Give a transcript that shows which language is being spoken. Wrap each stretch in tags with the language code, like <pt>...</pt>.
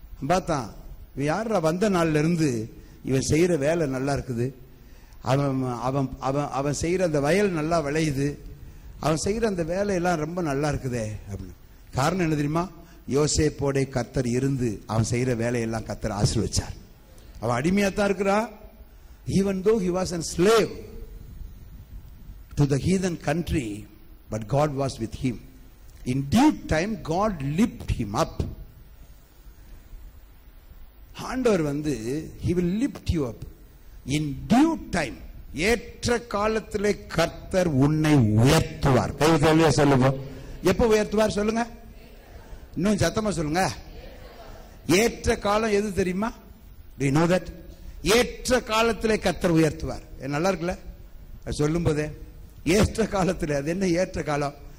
<ta>பார்த்தான், இவன் யாரா வந்த நாள்ல இருந்து இவன் செய்யற வேலை நல்லா இருக்குது, அவன் அவன் அவன் அவன் செய்யற அந்த வயல் நல்லா விளையுது, அவன் செய்யற அந்த வேலையெல்லாம் ரொம்ப நல்லா இருக்குதே அப்படின்னு. காரணம் என்ன தெரியுமா? யோசேப்போட கர்த்தர் இருந்து அவன் செய்யற வேலையெல்லாம் கர்த்தர் ஆசீர்வதிச்சார். அவன் அடிமையாத்தான் இருக்கிறான்.</ta> <en>even though he was a slave to the heathen country, but God was with him. In due time God lifted him up. ஆண்டவர் he will lift you up in due time.</en> <ta>ஏற்ற காலத்திலே கர்த்தர் உன்னை உயர்த்துவார். கைவிட்டே சொல்லுங்க, எப்ப உயர்த்துவார் சொல்லுங்க, இன்னும் சத்தமா சொல்லுங்க. ஏற்ற காலம் எது தெரியுமா?</ta> <en>Do you know that?</en> <ta>ஏற்ற காலத்திலே கர்த்தர் உயர்த்துவார். நல்லா இருக்குல்ல சொல்லும் போதே? ஏற்ற காலத்தில். அது என்ன ஏற்ற காலம்?</ta>